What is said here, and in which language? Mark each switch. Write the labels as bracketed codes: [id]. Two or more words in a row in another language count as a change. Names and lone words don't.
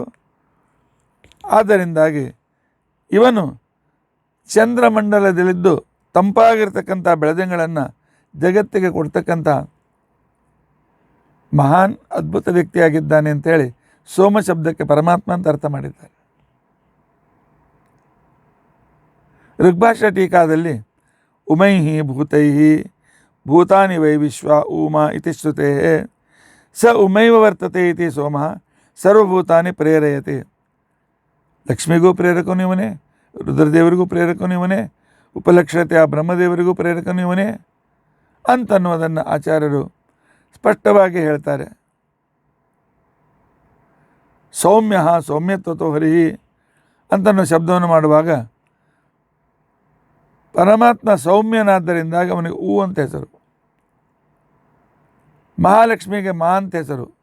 [kn] ಆದ್ದರಿಂದಾಗಿ ಇವನು ಚಂದ್ರಮಂಡಲದಲ್ಲಿದ್ದು ತಂಪಾಗಿರ್ತಕ್ಕಂಥ ಬೆಳದಿಂಗಳನ್ನು ಜಗತ್ತಿಗೆ ಕೊಡ್ತಕ್ಕಂಥ ಮಹಾನ್ ಅದ್ಭುತ ವ್ಯಕ್ತಿಯಾಗಿದ್ದಾನೆ ಅಂತೇಳಿ ಸೋಮ ಶಬ್ದಕ್ಕೆ ಪರಮಾತ್ಮ ಅಂತ ಅರ್ಥ ಮಾಡಿದ್ದಾರೆ. ಋಗ್ಭಾಷಾ ಟೀಕಾದಲ್ಲಿ [sa] ಉಮೈಹಿ ಭೂತೈಹಿ ಭೂತಾನಿ ವೈ ವಿಶ್ವ ಉಮಾ ಇತಿ ಶ್ರುತೇ ಸ ಉಮೈವ ವರ್ತತೆ ಇತಿ ಸೋಮಃ ಸರ್ವಭೂತಾನಿ ಪ್ರೇರಯತೆ. [kn] ಲಕ್ಷ್ಮಿಗೂ ಪ್ರೇರಕನು ಇವನೇ, ರುದ್ರದೇವರಿಗೂ ಪ್ರೇರಕನು ಇವನೇ, ಉಪಲಕ್ಷತೆಯ ಬ್ರಹ್ಮದೇವರಿಗೂ ಪ್ರೇರಕನು ಇವನೇ ಅಂತನ್ನುವುದನ್ನು ಆಚಾರ್ಯರು ಸ್ಪಷ್ಟವಾಗಿ ಹೇಳ್ತಾರೆ. [sa] ಸೌಮ್ಯ ಸೌಮ್ಯತ್ವತೋ ಹರಿಹಿ [kn] ಅಂತನ್ನೋ ಶಬ್ದವನ್ನು ಮಾಡುವಾಗ ಪರಮಾತ್ಮ ಸೌಮ್ಯನಾದ್ದರಿಂದಾಗಿ ಅವನಿಗೆ ಹೂ ಅಂತ ಹೆಸರು, ಮಹಾಲಕ್ಷ್ಮಿಗೆ ಮಾ ಅಂತ ಹೆಸರು.